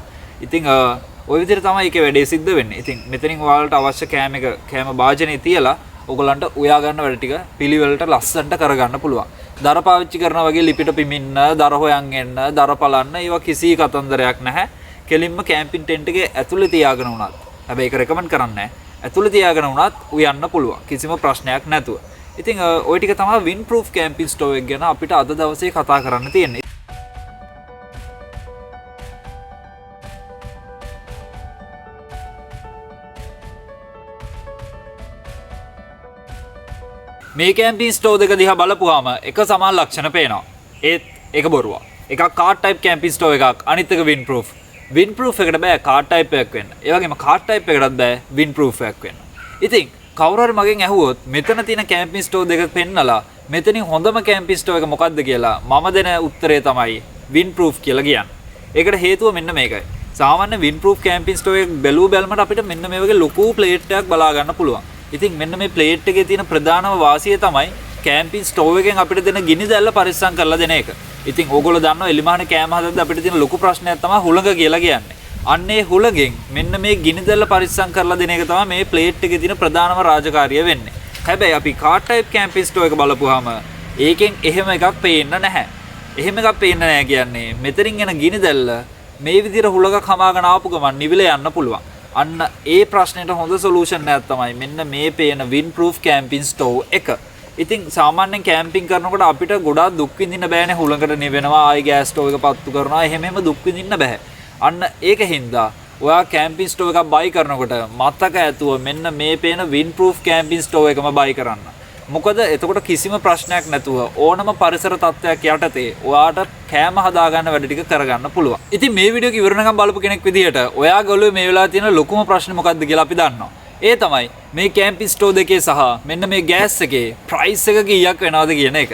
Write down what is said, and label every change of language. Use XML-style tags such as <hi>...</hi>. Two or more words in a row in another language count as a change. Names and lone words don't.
<si>ඉතින් ওই විදිහට තමයි ඒකේ වැඩේ සිද්ධ වෙන්නේ. ඉතින් මෙතනින් ඔයාලට අවශ්‍ය කෑම භාජනේ තියලා ඔයගලන්ට උයා ගන්න වැඩ ටික පිළිවෙලට ලස්සනට කරගන්න පුළුවන්. දර පාවිච්චි කරනවා වගේ ලිපිට පිමින්න, දර හොයන් එන්න, දර පලන්න ඒවා කිසි කතන්දරයක් නැහැ. කෙලින්ම</si> <en>camping tent</en> <si>එකේ ඇතුලේ තියාගෙන උනත්. හැබැයි ඒක රෙකමන්ඩ් කරන්නේ නැහැ. ඇතුලේ තියාගෙන උනත් උයන්න පුළුවන්. කිසිම ප්‍රශ්නයක් නැතුව. ඉතින් ওই ටික තමයි</si> <en>windproof camping stove</en> <si>එක ගැන අපිට අද දවසේ කතා කරන්න තියෙන්නේ. මේ</si> <en>camping stove</en> <si>දෙක දිහා බලපුවාම එක සමාන ලක්ෂණ පේනවා. ඒත් ඒක බොරුවක්. එකක්</si> <en>card type camping stove</en> <si>එකක්, අනිත් එක windproof. windproof එකට බෑ</si> <en>card type</en> <si>එකක් වෙන්න. ඒ වගේම</si> <en>card type</en> <si>එකටත් බෑ windproof එකක් වෙන්න. ඉතින් කවුරු හරි මගෙන් ඇහුවොත් මෙතන තියෙන</si> <en>camping stove</en> <si>දෙක පෙන්නලා මෙතනින් හොඳම</si> <en>camping stove</en> <si>එක මොකක්ද කියලා මම දෙන උත්තරය තමයි windproof කියලා කියන්නේ. ඒකට හේතුව මෙන්න මේකයි. සාමාන්‍ය</si> <en>windproof camping stove</en> <si>එක බැලුව බැලමට අපිට මෙන්න මේ වගේ ලොකු plate එකක් බලා ගන්න පුළුවන්. ඉතින් මෙන්න මේ ප්ලේට් එකේ තියෙන ප්‍රධානම වාසිය තමයි</si> <en>camping stove</en> <si>එකෙන් අපිට දෙන ගිනි දැල්ල පරිස්සම් කරලා දෙන එක. ඉතින් ඕගොල්ලෝ දන්නවා එලිමහන කෑම හදද්දී අපිට තියෙන ලොකු ප්‍රශ්නයක් තමයි හුළඟ කියලා කියන්නේ. අන්නේ හුළඟෙන් මෙන්න මේ ගිනි දැල්ල පරිස්සම් කරලා දෙන එක තමයි මේ ප්ලේට් එකේ තියෙන ප්‍රධානම රාජකාරිය වෙන්නේ. හැබැයි අපි</si> <en>car type camping stove</en> <si>එක බලපුවාම ඒකෙන් එහෙම එකක් පේන්න නැහැ. එහෙම එකක් පේන්න නැහැ කියන්නේ මෙතනින් එන ගිනි දැල්ල මේ විදිහට හුළඟක් හමාගෙන ආපු ගමන් නිවිල යන්න පුළුවන්. අන්න ඒ ප්‍රශ්නෙට හොඳ සොලියුෂන් එකක් තමයි මෙන්න මේ පේන</si> <en>windproof camping stove</en> <si>එක. ඉතින් සාමාන්‍යයෙන් කැම්පින් කරනකොට අපිට ගොඩාක් දුක් විඳින්න බෑනේ. හුළඟට නිවෙනවා, ආයි</si> <en>gas stove</en> <si>එක පත්තු කරනවා. එහෙම දුක් විඳින්න බෑ. අන්න ඒකින්ද ඔයා</si> <en>camping stove</en> <si>එකක් buy කරනකොට මතක ඇතුව මෙන්න මේ පේන</si> <en>windproof camping stove</en> <si>එකම buy කරන්න. මොකද එතකොට කිසිම ප්‍රශ්නයක් නැතුව ඕනම පරිසර තත්ත්වයක් යටතේ ඔයාට කෑම හදාගන්න වැඩ ටික කරගන්න පුළුවන්. ඉතින් මේ වීඩියෝ එක ඉවරනකම් බලපු කෙනෙක් විදිහට ඔයාගේ ඔළුවේ මේ වෙලාවේ තියෙන ලොකුම ප්‍රශ්නේ මොකක්ද කියලා අපි දන්නවා. ඒ තමයි මේ</si> <en>camping stove</en> <si>දෙකේ සහ මෙන්න මේ ගෑස් එකේ ප්‍රයිස් එක කීයක් වෙනවද කියන එක.</si>